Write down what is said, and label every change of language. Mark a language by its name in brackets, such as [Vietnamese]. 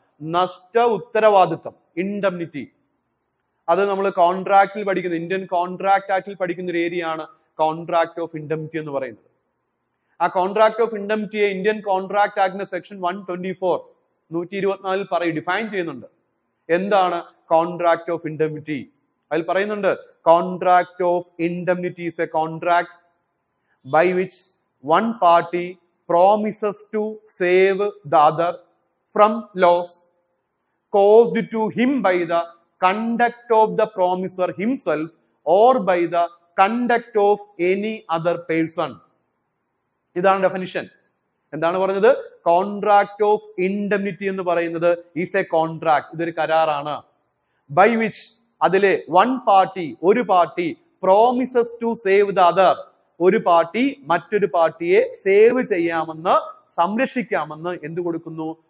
[Malayalam] നഷ്ട ഉത്തരവാദിത്വം. ഇൻഡംനിറ്റി അത് നമ്മൾ കോൺട്രാക്റ്റിൽ പഠിക്കുന്ന, ഇന്ത്യൻ കോൺട്രാക്ട് ആക്ടിൽ പഠിക്കുന്ന ഒരു ഏരിയ ആണ് കോൺട്രാക്ട് ഓഫ് ഇൻഡംനിറ്റി എന്ന് പറയുന്നത്. ആ contract of ഇൻഡംനിറ്റിയെ Indian contract ആക്ടിന്റെ section 124 124 define ചെയ്യുന്നുണ്ട്. എന്താണ് കോൺട്രാക്ട് ഓഫ് ഇൻഡംനിറ്റി? അതിൽ പറയുന്നുണ്ട്, [English] Contract of indemnity is a contract by which one party promises to save the other from loss caused to him by the conduct of the promiser himself or by the conduct of any other person. [Malayalam] ഇതാണ് definition. എന്താണ് പറഞ്ഞത്? Contract of indemnity എന്ന് പറയുന്നത് [English] is a contract, [Malayalam] ഇതൊരു കരാറാണ്. By which, അതിലെ one party, ഒരു party, [English] promises to save the other, [Malayalam] ഒരു party മറ്റൊരു പാർട്ടിയെ സേവ് ചെയ്യാമെന്ന്, സംരക്ഷിക്കാമെന്ന് എന്ത് കൊടുക്കുന്നു?